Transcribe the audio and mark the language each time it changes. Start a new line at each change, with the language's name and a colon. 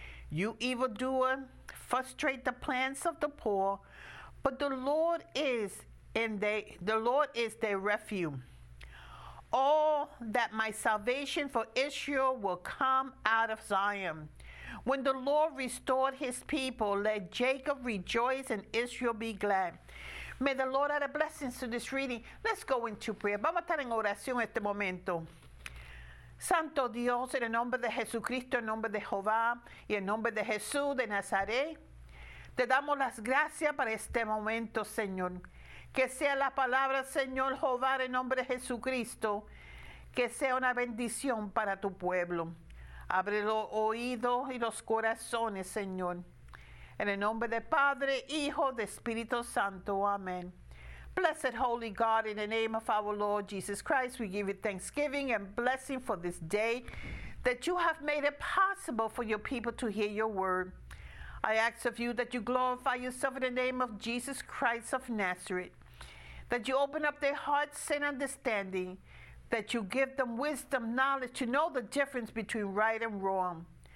English: You evildoer, frustrate the plans of the poor, but the Lord is their refuge. Oh, that my salvation for Israel will come out of Zion. When the Lord restored his people, let Jacob rejoice and Israel be glad. May the Lord add a blessing to this reading. Let's go into prayer.
Spanish: Vamos a estar en oración este momento. Santo Dios, en el nombre de Jesucristo, en nombre de Jehová y en nombre de Jesús de Nazaret, te damos las gracias para este momento, Señor. Que sea la palabra, Señor Jehová, en nombre de Jesucristo, que sea una bendición para tu pueblo. Abre los oídos y los corazones, Señor. En el nombre de Padre, Hijo, de Espíritu Santo. Amén.
English: Blessed Holy God, in the name of our Lord Jesus Christ, we give you thanksgiving and blessing for this day that you have made it possible for your people to hear your word. I ask of you that you glorify yourself in the name of Jesus Christ of Nazareth, that you open up their hearts and understanding, that you give them wisdom, knowledge to know the difference between right and wrong.